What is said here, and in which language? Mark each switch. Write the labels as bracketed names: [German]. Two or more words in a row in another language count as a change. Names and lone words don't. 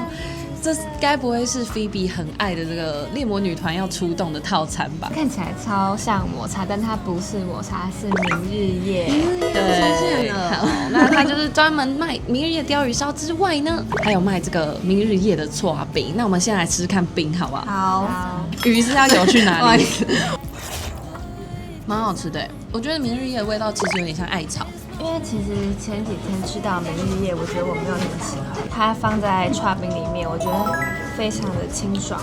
[Chinese] 這該不會是菲比很愛的這個獵魔女團要出動的套餐吧？看起來超像抹茶，但它不是抹茶，是明日夜。對，出現了。好，那它就是專門賣明日夜鯛魚燒之外呢，還有賣這個明日夜的剉冰。那我們先來吃吃看冰，好不好？好。魚是要游去哪裡？蠻好吃的，我覺得明日夜的味道其實有點像艾草。因為其實前幾天吃到明日夜，我覺得我沒有那麼喜歡。它放在剉冰裡面，我覺得非常的清爽。